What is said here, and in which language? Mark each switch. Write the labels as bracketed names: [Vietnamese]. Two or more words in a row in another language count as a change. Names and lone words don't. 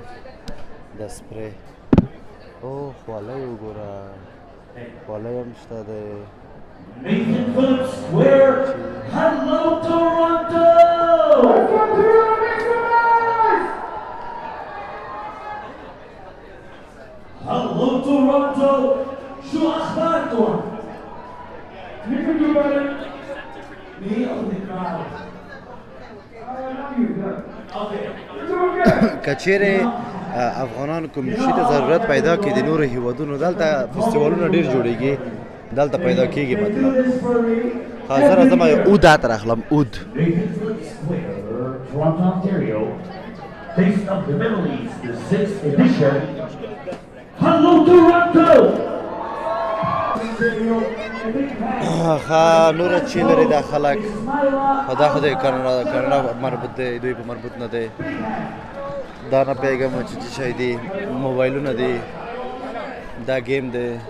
[Pashto] دا سپری او خولۍ وګوره، خولۍ هم شته دی. [English] Nathan Phillips Square. Hello, Toronto! Hello, Toronto! [Arabic] شو أخباركم؟ [English] Me or the crowd? [Pashto] کچېرې افغانانو کوم شي ته ضرورت پیدا کړي د نورو هیوادونو، دلته فستیوالونه ډېر جوړېږي، دلته پیدا کېږي. مطلب حاضر زما یو اود عطر اخلم. اود [English] Toronto, Ontario. Taste of the Middle East, the 6th edition. Hello, Toronto! [Pashto] ښه نوره چې لري دا خلک، خو دا خو د کاناډا مربوط دی، دوی په مربوط نه دی. دا نه پوهېږم چې څه شی دی، موبایلونه دي، دا ګیم دی.